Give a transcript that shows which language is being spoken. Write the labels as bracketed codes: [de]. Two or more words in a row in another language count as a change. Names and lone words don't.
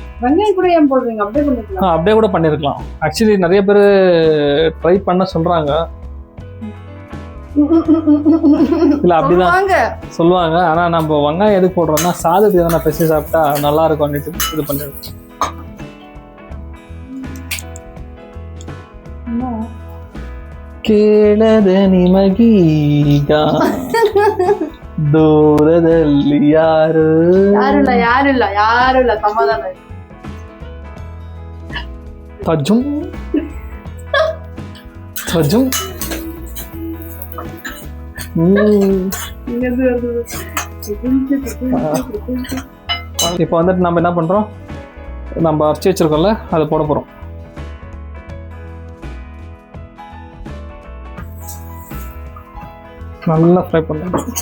[ta] வெங்காயம் கூட ஏன் போடுறீங்க? அப்படியே கூட பண்ணியிருக்கலாம். ஆக்சுவலி நிறைய பேர் ட்ரை பண்ண சொல்கிறாங்க. இல்லை அப்படிதான் சொல்லுவாங்க. ஆனால் நம்ம வெங்காயம் எதுக்கு போடுறோம்னா, சாதத்துக்கு எதனா பெருசு சாப்பிட்டா நல்லா இருக்கும் இது பண்ணிடுவோம். [kn] ಕೇಳದ ನಿಮಗೀಗ ದೂರದಲ್ಲಿ ಯಾರಿಲ್ಲ ಸಮಾಧಾನ. [ta] ತಜ್ಜುಂ இப்போ வந்துட்டு நம்ம என்ன பண்றோம், நம்ம அரைச்சி வச்சிருக்கோம்ல, அதை போட போறோம். நல்லா ஃப்ரை பண்ணலாம்.